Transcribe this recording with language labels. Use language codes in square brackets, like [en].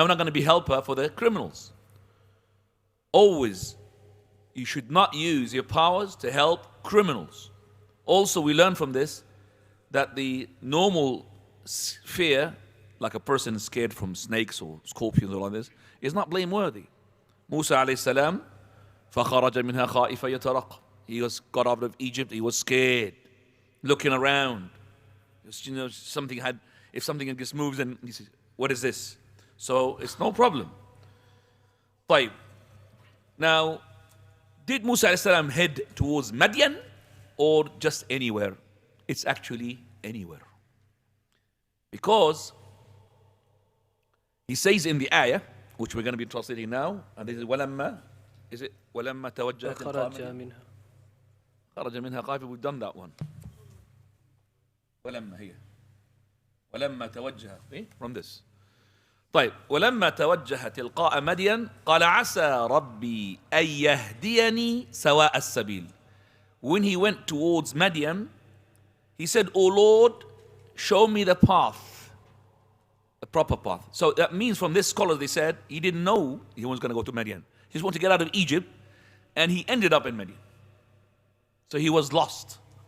[en] I'm not going to be helper for the criminals. Always, you should not use your powers to help criminals. Also, we learn from this that the normal fear, like a person scared from snakes or scorpions or like this, is not blameworthy. [ar] Musa alayhi salam, فَخَرَجَ مِنْهَا خَائِفًا يَتَرَقَّبُ. [en] He got out of Egypt, he was scared, looking around. If something just moves and he says, what is this? So it's no problem. [ar] طيب. [en] Now, did Musa alayhi salam head towards Midian or just anywhere? It's actually anywhere. Because he says in the ayah, which we're going to be translating now, and this is وَلَمَّا, is it [ar] وَلَمَّا تَوَجَّهَ خَرَجَ مِنْهَا خَائِفًا. [en] We've done that one. [ar] وَلَمَّا هي وَلَمَّا تَوَجَّهَ [en] from this. [ar] طيب ولما توجه تلقاء مدين قال عسى ربي أن يهديني سواء السبيل. [en] When he went towards Midian, he said, "O Lord, show me the path, the proper path." So that means from this scholar they said he didn't know he was going to go to Midian. He just wanted to get out of Egypt, and he ended up in Midian. So he was lost.